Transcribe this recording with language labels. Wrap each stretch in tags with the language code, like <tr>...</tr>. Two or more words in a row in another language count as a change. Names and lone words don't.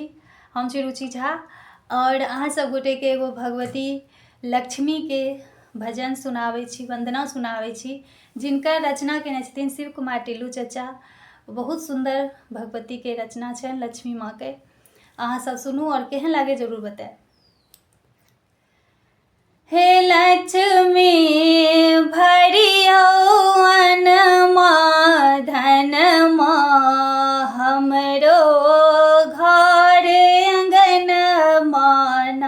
<mai>हम छी रुचि झा और अहाँ सब गोटे के एगो भगवती लक्ष्मी के भजन सुनावे छी, वंदना सुनावे छी, जिनकर रचना केने छथिन शिव कुमार टिल्लू चचा। बहुत सुंदर भगवती के रचना छन लक्ष्मी माँ के। अहाँ सब सुनू और केहन लागे जरूर बताए। हे लक्ष्मी भरियो अनमा धनमा हमरो घर अंगन माना।</mai>